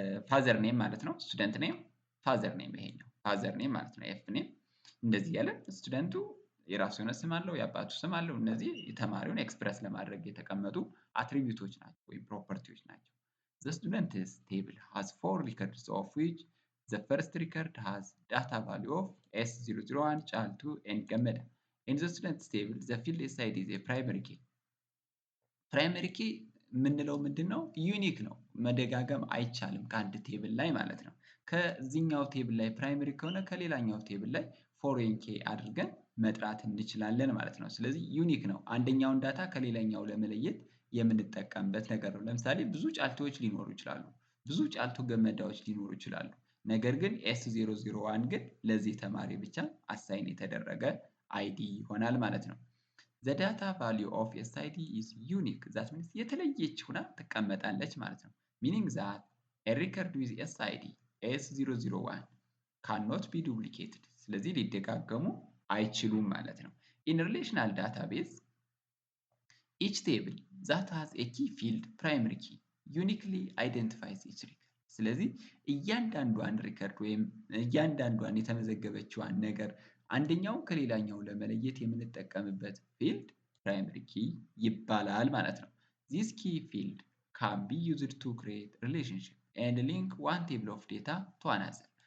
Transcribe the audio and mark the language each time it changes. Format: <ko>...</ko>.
<am>ፋዘር ኔም ማለት ነው። ስቱደንት ኔም፣ ፋዘር ኔም ይሄኛው ፋዘር ኔም ማለት ነው። ኤፍ ኔም እንደዚህ ያለ ስቱደንቱ የራሱ የሆነ ስም አለው፣ የአባቱ ስም አለው። እነዚህ የተማሪውን ኤክስፕረስ ለማድረግ የተቀመጡ አትሪቢዩቶች ናቸው ወይም ፕሮፐርቲዎች ናቸው።</am> <en>The students table has 4 records of which the first record has data value of S001, child 2 and ገመዳ. In the students table the field SID is a primary key.</en> <am>primary key የምንለው ምንድን ነው? ዩኒክ ነው፣ መደጋገም አይቻልም ከአንድ ቴብል ላይ ማለት ነው። ከዚህኛው ቴብል ላይ ፕራይመሪ ከሆነ ከሌላኛው ቴብል ላይ ፎሬን ኬ አድርገን መጥራት እንችላለን ማለት ነው። ስለዚህ ዩኒክ ነው፣ አንደኛውን ዳታ ከሌላኛው ለመለየት የምንጠቀምበት ነገር ነው። ለምሳሌ ብዙ ጫልቶች ሊኖሩ ይችላሉ፣ ብዙ ጫልቶ ገመዳዎች ሊኖሩ ይችላሉ። ነገር ግን S001 ግን ለዚህ ተማሪ ብቻ አሳይን የተደረገ አይዲ ይሆናል ማለት ነው።</am> <en>The data value of SID is unique. That means</en> <am>የተለየች ሆና ትቀመጣለች ማለት ነው።</am> <en>Meaning that a record with SID S001 cannot be duplicated.</en> <am>ስለዚህ ሊደጋገሙ አይችሉም ማለት ነው።</am> <en>In relational database, each table that has a key field, primary key, uniquely identifies each record.</en> <am>ስለዚህ እያንዳንዷን ሪከርድ ወይም እያንዳንዷን የተመዘገበችዋን ነገር አንደኛው ከሌላኛው ለመለየት የምንጠቀምበት ፊልድ ፕራይመሪ ኪ ይባላል ማለት ነው።</am> <en>This key field can be used to create relationship and link one table of data to another.</en>